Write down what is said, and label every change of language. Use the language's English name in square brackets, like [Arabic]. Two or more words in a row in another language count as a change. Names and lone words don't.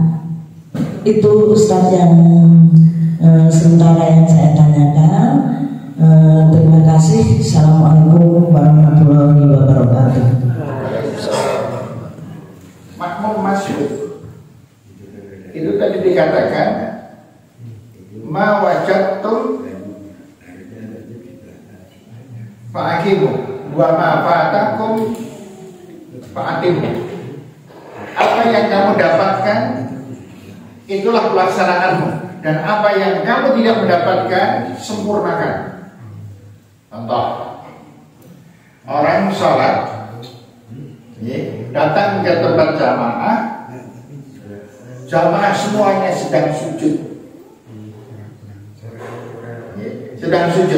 [Indonesian] Itu Ustaz yang sementara yang saya tanyakan. Terima kasih. [Arabic] السلام عليكم ورحمة الله وبركاته. [Indonesian] Makmum masjid itu tadi dikatakan [Arabic] ما وجدتم فأقيموا وما فاتكم فأتموا. [Indonesian] Apa yang kamu dapatkan itulah pelaksanaanmu, dan apa yang kamu tidak mendapatkan sempurnakan. Contoh, orang sholat datang ke tempat jamaah, jamaah semuanya sedang sujud, sedang sujud.